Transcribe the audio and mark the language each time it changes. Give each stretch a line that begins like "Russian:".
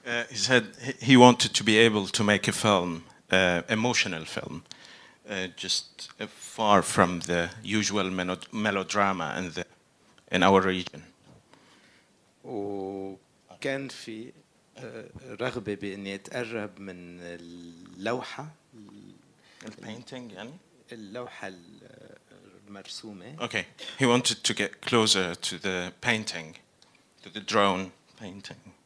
English: He said he wanted to be able to make a film, emotional film, just far from the usual melodrama in our region.
Arabic: وكان في رغبة بإني أتقرب من اللوحة.
English: Painting, يعني?
Arabic: اللوحة المرسومة.
English: Okay. He wanted to get closer to the painting, to the drone painting.